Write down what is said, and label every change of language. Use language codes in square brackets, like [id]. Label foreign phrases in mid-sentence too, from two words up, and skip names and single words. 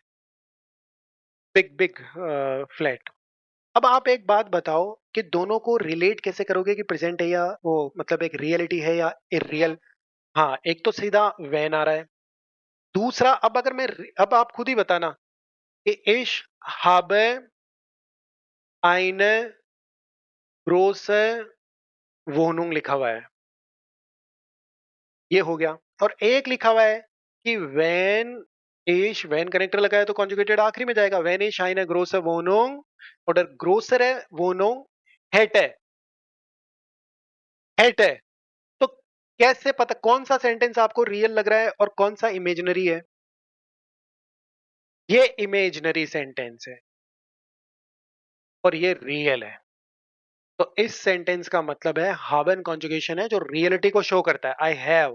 [en] big big flat. [hi] अब आप एक बात बताओ कि दोनों को रिलेट कैसे करोगे कि प्रेजेंट है या वो मतलब एक रियलिटी है या इरियल। हाँ, एक तो सीधा वैन आ रहा है। दूसरा अब अगर मैं, अब आप खुद ही बताना कि [de] ich habe eine große Wohnung [hi] लिखा हुआ है, ये हो गया। और एक लिखा हुआ है कि व्हेन इश, व्हेन कनेक्टर लगा है तो कॉन्जुगेटेड आखिरी में जाएगा, [de] wenn ich eine große Wohnung oder größere Wohnung hätte, hätte. [hi] तो कैसे पता कौन सा सेंटेंस आपको रियल लग रहा है और कौन सा इमेजिनरी है। ये इमेजिनरी सेंटेंस है और ये रियल है। तो इस सेंटेंस का मतलब है हावन कॉन्जुगेशन है जो रियलिटी को शो करता है, [en] I have.